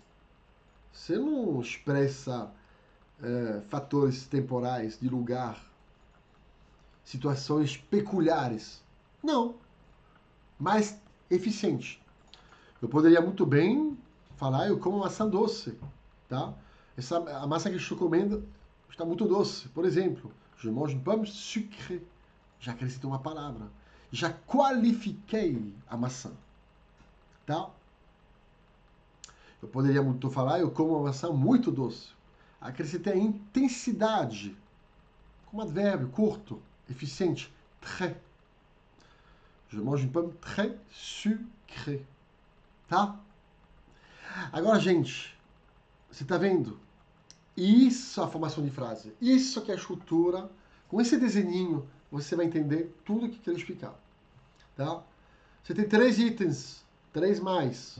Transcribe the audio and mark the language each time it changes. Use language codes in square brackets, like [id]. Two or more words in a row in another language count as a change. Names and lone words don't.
[pt] Você não expressa fatores temporais, de lugar, situações peculiares. Não. Mais eficiente. Eu poderia muito bem falar, eu como maçã doce, tá? A massa que eu estou comendo está muito doce. Por exemplo, [fr] je mange une pomme sucrée. [pt] Já acrescentei uma palavra. Já qualifiquei a maçã, tá? Eu poderia muito falar, eu como uma maçã muito doce. Acrescentei a intensidade, como advérbio, curto, eficiente, [fr] très. Je mange une pomme très sucrée, [pt] tá? Agora, gente, você tá vendo? Isso é a formação de frase. Isso que é a estrutura. Com esse desenhinho, você vai entender tudo o que eu quero explicar. Tá? Você tem 3 itens. 3 mais.